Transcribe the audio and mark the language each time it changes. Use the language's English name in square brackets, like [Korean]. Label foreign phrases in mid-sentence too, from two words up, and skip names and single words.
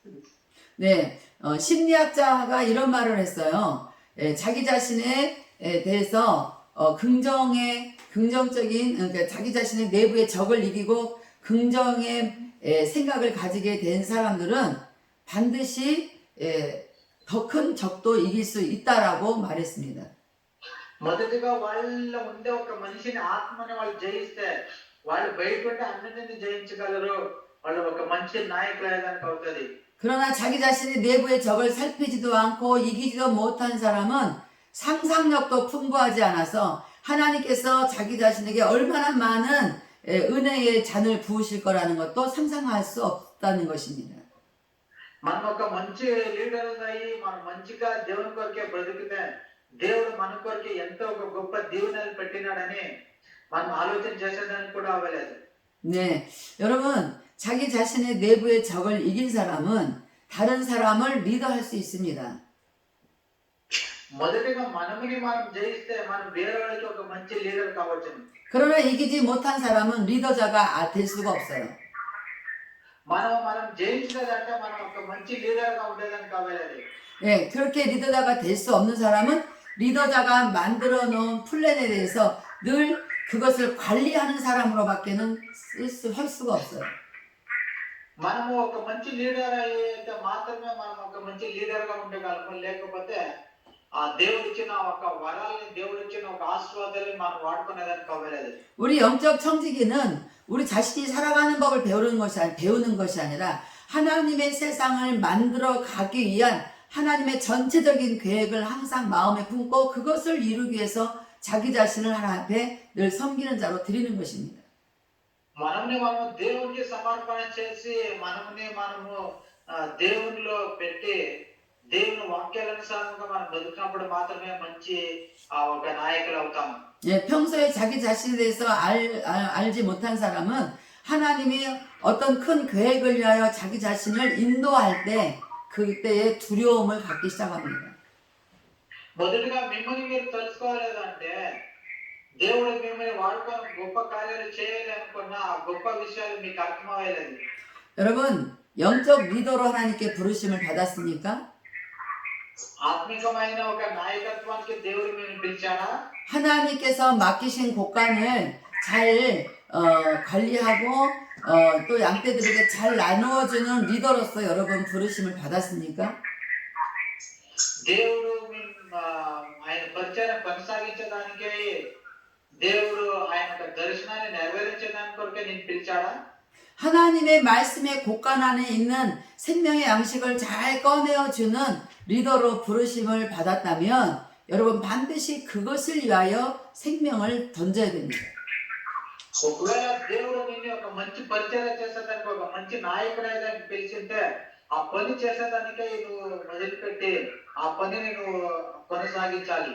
[Korean] 네, 심리학자가 이런 말을 했어요. 자기 자신에 대해서 긍정적인 그러니까 자기 자신의 내부의 적을 이기고 긍정의 생각을 가지게 된 사람들은 반드시 더 큰 적도 이길 수 있다라고 말했습니다. [Telugu] మొదటిగా వాళ్ళ ఉండే ఒక మనిషిని ఆత్మని వాళ్ళు జయిస్తే వాళ్ళు బయట ఉంటే అన్నిటిని జయించగలరు. వాళ్ళు ఒక మంచి నాయకులు అయ్యేదానికి అవుతుంది. [Korean] 그러나 자기 자신의 내부의 적을 살피지도 않고 이기지도 못한 사람은 상상력도 풍부하지 않아서 하나님께서 자기 자신에게 얼마나 많은 은혜의 잔을 부으실 거라는 것도 상상할 수 없다는 것입니다. [Telugu] మనం ఒక మంచి లీడర్ అయ్యి మనం మంచిగా దేవుని కొరకే బ్రతికితే దేవుడు మన కొరకే ఎంతో ఒక గొప్ప దీవెనలు పెట్టినాడని మనం ఆలోచన చేసేదానికి కూడా అవ్వలేదు. [Korean] 네, 여러분 자기 자신의 내부의 적을 이긴 사람은 다른 사람을 리더할 수 있습니다. [Telugu] మొదటిగా మనముని మనం జయిస్తే మనం వేరే వాళ్ళకి ఒక మంచి లీడర్ కావచ్చు. [Korean] 그러나 이기지 못한 사람은 리더자가 될 수가 없어요. [Telugu] మనం జయించలేదంటే మనం ఒక మంచి లీడర్ గా ఉండేదానికి అవ్వలేదు. [Korean] 예, 그렇게 리더자가 될 수 없는 사람은 리더자가 만들어 놓은 플랜에 대해서 늘 그것을 관리하는 사람으로밖에는 할 수가 없어요. [Telugu] మనము ఒక మంచి లీడర్ అయితే మాత్రమే మనం ఒక మంచి లీడర్ గా ఉండగలము. లేకపోతే ఆ దేవుడిచ్చిన ఒక వరాలని దేవుడిచ్చిన ఒక ఆశీర్వాదాన్ని మనం వాడుకునేదానికి అవ్వలేదు. [Korean] 우리 영적 청지기는 우리 자신이 살아가는 법을 배우는 것이 아니라 하나님의 세상을 만들어 가기 위한 하나님의 전체적인 계획을 항상 마음에 품고 그것을 이루기 위해서 자기 자신을 하나님 앞에 늘 섬기는 자로 드리는 것입니다. [Telugu] మనము దేవునికి సమర్పణ చేసి మనము దేవునిలో పెట్టి దేవుని వాక్యానుసారంగా మనం బతుకున్నప్పుడు మాత్రమే మంచి ఒక నాయకులు అవుతాము. [Korean] 예, 평소에 자기 자신에 대해서 알지 못한 사람은 하나님이 어떤 큰 계획을 위하여 자기 자신을 인도할 때 그때의 두려움을 갖기 시작합니다. [Telugu] మొదటిగా మిమ్మల్ని మీరు తెలుసుకోలేదంటే దేవుడు మిమ్మల్ని వాడుకొని గొప్ప కార్యాలు చేయాలి అనుకున్న ఆ గొప్ప విషయాలు మీకు అర్థమయ్యలేదు. [Korean] 여러분 영적 리더로 하나님께 부르심을 받았습니까? [Telugu] ఆత్మికమైన ఒక నాయకత్వానికి దేవుడు మిమ్మల్ని పిలిచాడా? [Korean] 하나님께서 맡기신 곡간을 잘 관리하고 또 양떼들에게 잘 나누어주는 리더로서 여러분 부르심을 받았습니까? [Telugu] దేవుడు ఆయన పరిచయం కొనసాగించడానికి దేవుడు ఆయన దర్శనాన్ని నెరవేర్చడానికి కొరకే నేను పిలిచాడా? [Korean] 하나님의 말씀의 곡간 안에 있는 생명의 양식을 잘 꺼내어주는 리더로 부르심을 받았다면 여러분 반드시 그것을 위하여 생명을 던져야 됩니다. [Telugu] ఒకవేళ దేవుడు నిన్ను ఒక మంచి పరిచయం చేసేదానికి ఒక మంచి నాయకుడు అయ్యేదానికి పిలిచింటే ఆ పని చేసేదానికే నువ్వు వదిలిపెట్టి ఆ పనిని నువ్వు కొనసాగించాలి.